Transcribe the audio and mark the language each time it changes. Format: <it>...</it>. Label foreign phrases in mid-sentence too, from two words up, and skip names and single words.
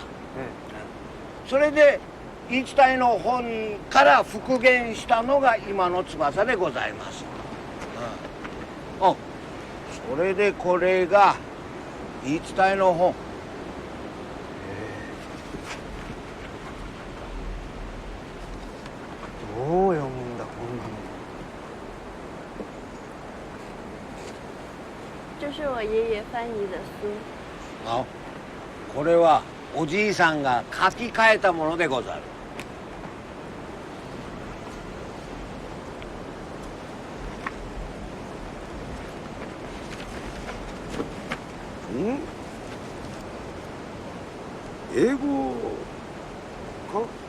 <ja>それで言い伝えの本から復元したのが今の翼でございます。それでこれが言い伝えの本。どう読むんだこんなの。</ja> <zh>这是我爷爷翻译的书。</zh> <ja>これはおじいさんが書き換えたものでござる。英語か。</ja>